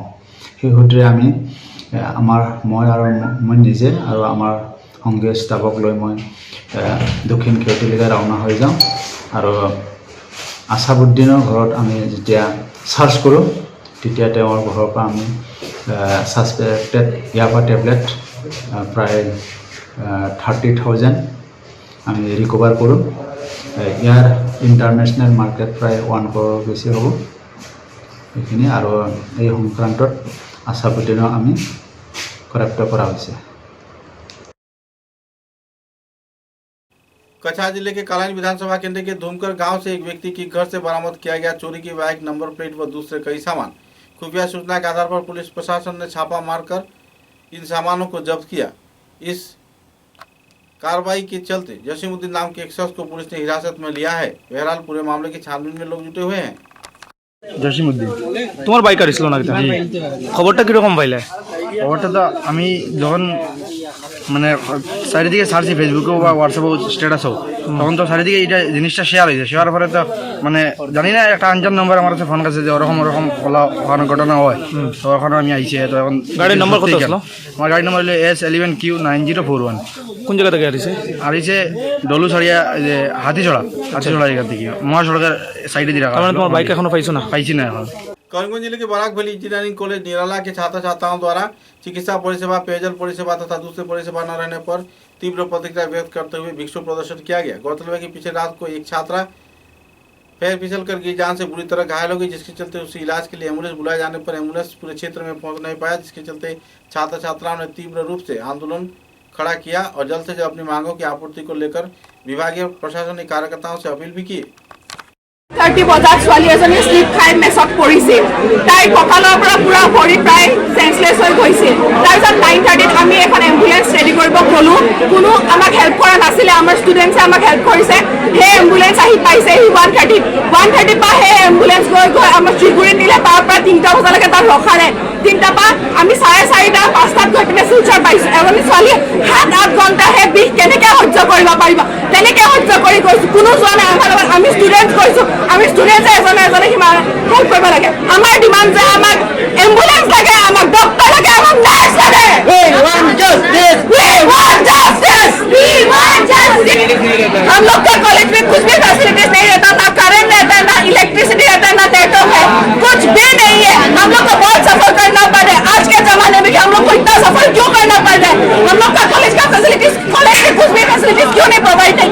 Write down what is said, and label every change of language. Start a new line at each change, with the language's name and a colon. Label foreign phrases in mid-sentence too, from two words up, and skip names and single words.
Assamese: সেই সূত্ৰে আমি মই নিজে আৰু আমাৰ সংগীয় ষ্টাফক লৈ মই দক্ষিণ কেওটিলৈকে ৰাওনা হৈ যাওঁ আৰু আছাবউদ্দিনৰ ঘৰত আমি যেতিয়া চাৰ্চ কৰোঁ তেতিয়া তেওঁৰ ঘৰৰ পৰা আমি ছাছপেক্টেড ইয়াবা টেবলেট প্ৰায় 30,000 আমি ৰিকভাৰ কৰোঁ। ইয়াৰ
English: international market
Assamese: প্ৰায় 1 crore বেছি হ'ব। এইখিনি আৰু এই সংক্ৰান্তত আছাবউদ্দিনক আমি গ্ৰেপ্তাৰ কৰা হৈছে।
Hindi: कछार जिले के कालाइन विधानसभा केंद्र के धूमकर गांव से एक व्यक्ति की घर से बरामद किया गया चोरी की बाइक, नंबर प्लेट व दूसरे कई सामान। खुफिया सूचना के आधार पर पुलिस प्रशासन ने छापा मारकर इन सामानों को जब्त किया। इस कार्रवाई के चलते जसीमुद्दीन नाम के एक शख्स को पुलिस ने हिरासत में लिया है। बहरहाल पूरे मामले की छानबीन में लोग जुटे हुए हैं।
Bangla: জসিমউদ্দিন তোমার বাইক আর ছিল না খবরটা কিরকম পাইলে? খবরটা তো আমি যখন মানে চারিদিকে ছাড়ছি ফেসবুকেও বা হোয়াটসঅ্যাপেও স্ট্যাটাসও, তখন তো চারিদিকে এটা জিনিসটা শেয়ার হয়েছে। শেয়ার পরে তো মানে জানি না একটা আনজান নম্বর আমার কাছে ফোন কাছে যে ওরকম ওখানে ঘটনা হয়, তো ওখানে আমি আইছি। তো এখন গাড়ির নম্বর কত ছিল? আমার গাড়ির নম্বর হলো S11Q9041। কোন জায়গা থেকে আসছে? আইছে ডলুছড়িয়া যে হাতিছড়া জায়গা থেকে মহাসড়কের সাইডে দিয়ে রাখা। তোমার বাইক এখনো পাইছো না? পাইছি না এখন।
Hindi: करीमगंज जिले के बराक वैली इंजीनियरिंग कॉलेज निराला के छात्र छात्राओं द्वारा चिकित्सा परिसेवा, पेयजल परिसेवा तथा दूसरे परिसेवा न रहने पर तीव्र प्रतिक्रिया व्यक्त करते हुए विक्षोभ प्रदर्शन किया गया। गौरतलब है कि पिछले रात को एक छात्रा पैर फिसल कर गिर जान से बुरी तरह घायल हो गई, जिसके चलते उसे इलाज के लिए एम्बुलेंस बुलाए जाने पर एम्बुलेंस पूरे क्षेत्र में पहुंच नहीं पाया, जिसके चलते छात्र छात्राओं ने तीव्र रूप से आंदोलन खड़ा किया और जल्द से जल्द अपनी मांगों की आपूर्ति को लेकर विभागीय प्रशासनिक कार्यकर्ताओं से अपील भी की।
Assamese: 30 বজাত ছোৱালী এজনী স্লিপ খাই মেচত পৰিছিল। তাই কঁকালৰ পৰা পুৰা ভৰি প্ৰায় চেঞ্চলেছ হৈ গৈছিল। তাৰপিছত 9:30ত আমি এখন
English: ambulance ready
Assamese: কৰিব ক'লোঁ, কোনো আমাক হেল্প কৰা নাছিলে। আমাৰ ষ্টুডেণ্টছে আমাক হেল্প কৰিছে। সেই এম্বুলেঞ্চ আহি পাইছে 1:30 পৰা সেই এম্বুলেঞ্চ গৈ আমাৰ ত্ৰিপুৰীত নিলে। তাৰ পৰা 3টা বজালৈকে তাত ৰখা নাই। 3টাৰ পৰা আমি 4:30 5টাত গৈ পিনে শিলচৰ পাইছোঁ। এজনী ছোৱালীয়ে 7-8 ঘণ্টা সেই বিষ কেনেকৈ সহ্য কৰিব পাৰিব, তেনেকৈ সহ্য কৰি গৈছোঁ। কোনো যোৱা নাই আমাৰ লগত। আমি ষ্টুডেণ্ট গৈছোঁ, আমি ষ্টুডেণ্টে এজনে সিমান হেল্প কৰিব লাগে। আমাৰ ডিমাণ্ড যে আমাক এম্বুলেন্স লাগে, আমাক ডক্টৰ লাগে, আমাক নাৰ্ছ লাগে।
English: We want justice.
Hindi: हम लोग का कॉलेज में कुछ भी फैसिलिटीज नहीं रहता, ना करंट रहता है, ना इलेक्ट्रिसिटी रहता है, ना नेटवर्क है, कुछ भी नहीं है। हम लोग को बहुत सफर करना पड़े। आज के जमाने में हम लोग को इतना सफर क्यों करना पड़ रहा है? हम लोग का कॉलेज में कुछ भी फैसिलिटीज क्यों नहीं प्रोवाइड है?